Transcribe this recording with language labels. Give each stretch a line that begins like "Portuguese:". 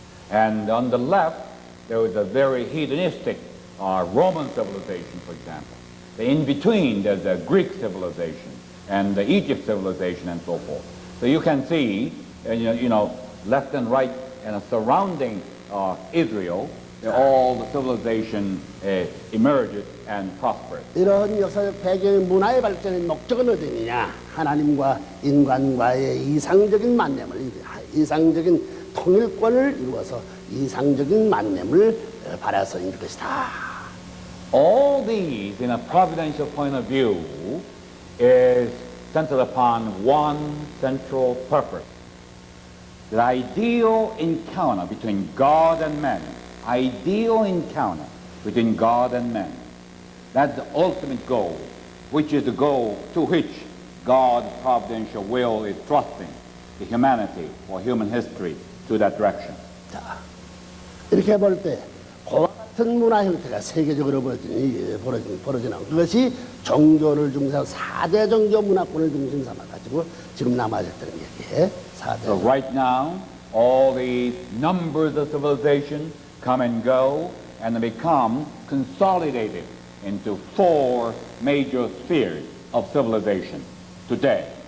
English: And on the left, there is a very hedonistic Roman civilization, for example. In between, there's a Greek civilization and the Egypt civilization and so forth. So you can see, left and right and surrounding Israel, all the civilization emerges and prospers.
Korean: 이런 역사적 배경의 문화의 발전의 목적은 어디냐? 하나님과 인간과의 이상적인 만남을, 이상적인 통일권을 이루어서 이상적인 만남을 바라서 있는 것이다.
English: All these, in a providential point of view, is centered upon one central purpose. The ideal encounter between God and man. Ideal encounter between God and man. That's the ultimate goal, which is the goal to which God's providential will is thrusting the humanity or human history to that direction.
Korean: 자, 이렇게 볼 때 그와 같은 문화 형태가 세계적으로 벌어지는 그것이 종교를 중심으로 4대 종교 문화권을 중심 삼아 가지고 지금 남아졌다는 얘기예요. 4대.
English: So right now, all these numbers of civilization come and go, and they become consolidated into 4 major spheres of civilization today.